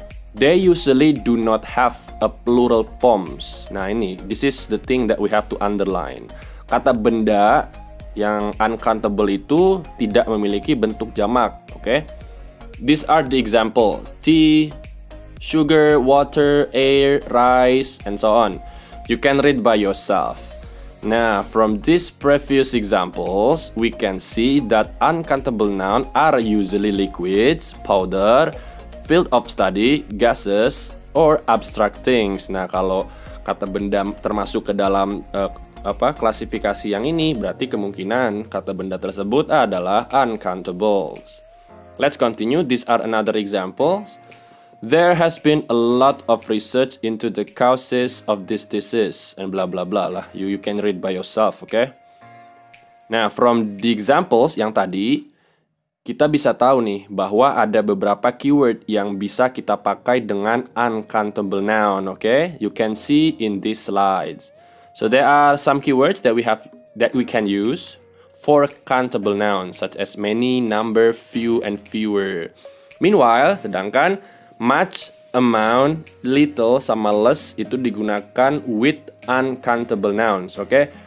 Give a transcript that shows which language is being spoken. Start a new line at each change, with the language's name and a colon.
English: They usually do not have a plural forms.
Indonesian: Nah ini,
English: this is the thing that we have to underline.
Indonesian: Kata benda yang uncountable itu tidak memiliki bentuk jamak, oke?
English: These are the example: tea, sugar, water, air, rice, and so on. You can read by yourself. Now, from these previous examples, we can see that uncountable nouns are usually liquids, powder, field of study, gases, or abstract things.
Indonesian: Nah, kalau kata benda termasuk ke dalam klasifikasi yang ini, berarti kemungkinan kata benda tersebut adalah uncountables.
English: Let's continue. These are another examples. There has been a lot of research into the causes of this disease and blah blah blah lah. You can read by yourself, okay?
Indonesian: Nah,
English: from the examples
Indonesian: yang tadi, kita bisa tahu nih bahwa ada beberapa keyword yang bisa kita pakai dengan uncountable noun, okay?
English: You can see in these slides. So there are some keywords that we can use for countable nouns such as many, number, few, and fewer. Meanwhile,
Indonesian: sedangkan
English: much, amount, little,
Indonesian: sama
English: less
Indonesian: itu digunakan
English: with uncountable nouns, okay?